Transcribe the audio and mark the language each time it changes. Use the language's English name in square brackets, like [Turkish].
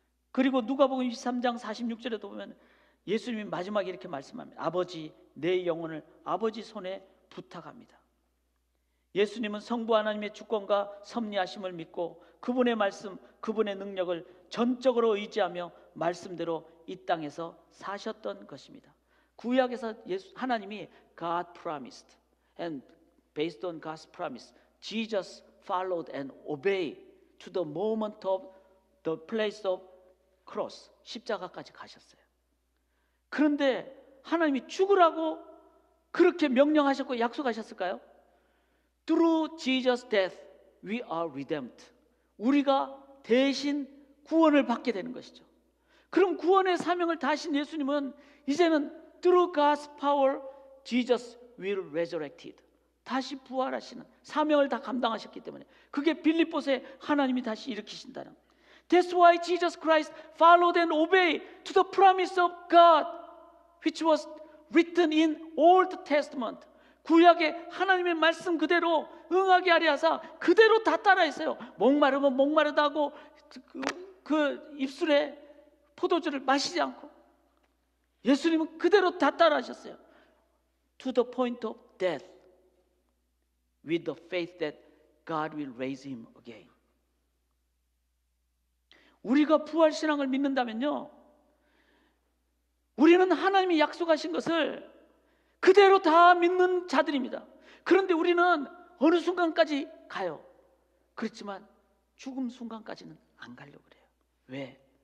[Korean] 그리고 누가복음 23장 46절에도 보면 예수님이 마지막에 이렇게 말씀합니다. 아버지, 내 영혼을 아버지 손에 부탁합니다. 예수님은 성부 하나님의 주권과 섭리하심을 믿고 그분의 말씀, 그분의 능력을 전적으로 의지하며 말씀대로 이 땅에서 사셨던 것입니다. 구약에서 하나님이 [English] God promised, and based on God's promise, Jesus followed and obeyed to the moment of the place of cross, [Korean] 십자가까지 가셨어요. 그런데 하나님이 죽으라고 그렇게 명령하셨고 약속하셨을까요? [English] Through Jesus' death, we are redeemed. [Korean] 우리가 대신 구원을 받게 되는 것이죠. 그럼 구원의 사명을 다하신 예수님은 이제는 [English] Through God's power, Jesus will resurrected. [Korean] 다시 부활하시는 사명을 다 감당하셨기 때문에 그게 빌립보서에 하나님이 다시 일으키신다는. [English] That's why Jesus Christ followed and obeyed to the promise of God, which was written in Old Testament. [Korean] 구약의 하나님의 말씀 그대로 응하게 하려 하사 그대로 다 따라했어요. 목마르면 목마르다고 그 입술에 포도주를 마시지 않고 예수님은 그대로 다 따라하셨어요. [English] To the point of death, with the faith that God will raise him again. [Korean] 우리가 부활신앙을 믿는다면요, 우리는 하나님이 약속하신 것을 그대로 다 믿는 자들입니다. 그런데 우리는 어느 순간까지 가요. 그렇지만 죽음 순간까지는 안 가려고 그래요. 왜?